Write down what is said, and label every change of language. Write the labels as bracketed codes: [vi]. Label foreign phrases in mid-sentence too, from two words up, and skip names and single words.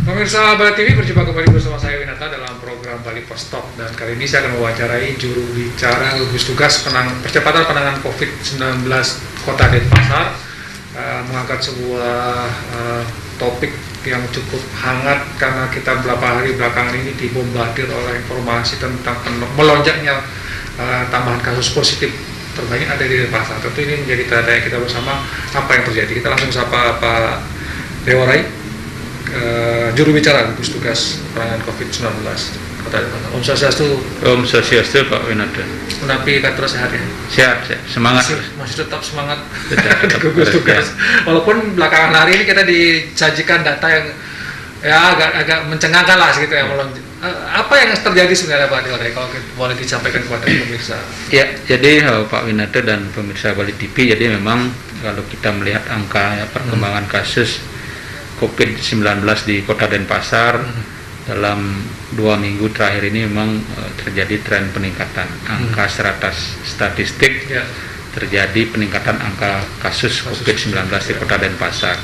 [id] Pemirsa Bali TV, berjumpa kembali bersama saya Winata dalam program Bali Post Talk, dan kali ini saya akan mewawancarai juru bicara gugus tugas percepatan penanganan COVID-19 Kota Denpasar, mengangkat sebuah topik yang cukup hangat karena kita beberapa hari belakangan ini dibombardir oleh informasi tentang melonjaknya tambahan kasus positif terbanyak ada di Denpasar. Tentu ini menjadi tanda kita bersama apa yang terjadi. Kita langsung sapa Pak Dewarai, juru bicara gugus tugas penanganan COVID-19 Kota Denpasar. Om Swastiastu. Om Swastiastu Pak Winata. Menapi kantor sehat ya? Sehat, semangat. Masih tetap semangat di gugus tugas. Walaupun belakangan hari ini kita disajikan data yang ya agak mencengangkan lah segitu ya. Apa yang terjadi sebenarnya Pak Dewarai, kalau boleh disampaikan kepada pemirsa? Ya, jadi Pak Winata dan pemirsa Bali TV, jadi memang kalau kita melihat angka perkembangan kasus COVID-19 di Kota Denpasar dalam 2 minggu terakhir ini memang terjadi tren peningkatan angka statistik, terjadi peningkatan angka kasus COVID-19 di Kota Denpasar.